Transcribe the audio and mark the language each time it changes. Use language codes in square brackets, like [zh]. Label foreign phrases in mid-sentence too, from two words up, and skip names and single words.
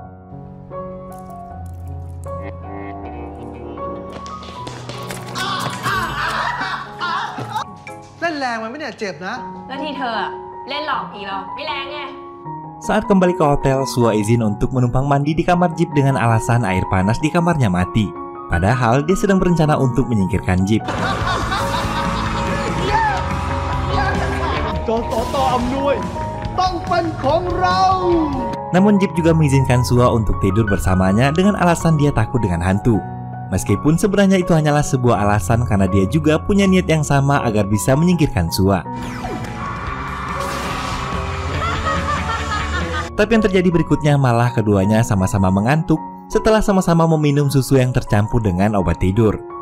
[th] เล่นแรงมันไม่เนี่ยเจ็บนะ แล้วที่เธอเล่นหลอกผีเราไม่แรงไง [id] Saat kembali ke hotel, Sua izin untuk menumpang mandi di kamar Jeep dengan alasan air panas di kamarnya mati. Padahal dia sedang berencana untuk menyingkirkan Jeep. [th] โดนต่ออำนวยต้องเป็นของเรา [id] Namun Jeep juga mengizinkan Sua untuk tidur bersamanya dengan alasan dia takut dengan hantu. Meskipun sebenarnya itu hanyalah sebuah alasan karena dia juga punya niat yang sama agar bisa menyingkirkan Sua. Tapi yang terjadi berikutnya malah keduanya sama-sama mengantuk setelah sama-sama meminum susu yang tercampur dengan obat tidur.